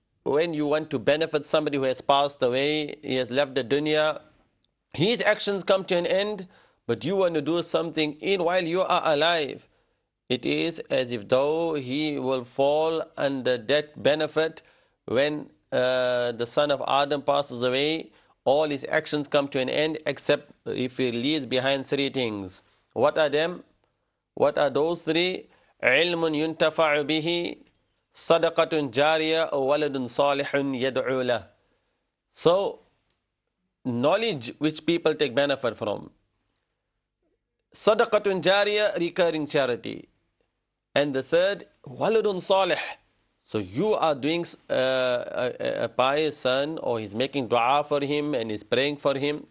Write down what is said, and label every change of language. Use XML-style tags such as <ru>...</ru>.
<en>when you want to benefit somebody who has passed away, he has left the dunya, his actions come to an end, but you want to do something in while you are alive. It is as if though he will fall under that benefit when the son of Adam passes away. All his actions come to an end except if he leaves behind three things. What are them? What are those three?</en> <ar>علم ينتفع به, صدقة جارية, ولد صالح يدعو له.</ar> <en>So, knowledge which people take benefit from. Sadaqatun Jariya, recurring charity. And the third, Waladun Salih. So you are doing a pious son, or he's making dua for him and he's praying for him.</en>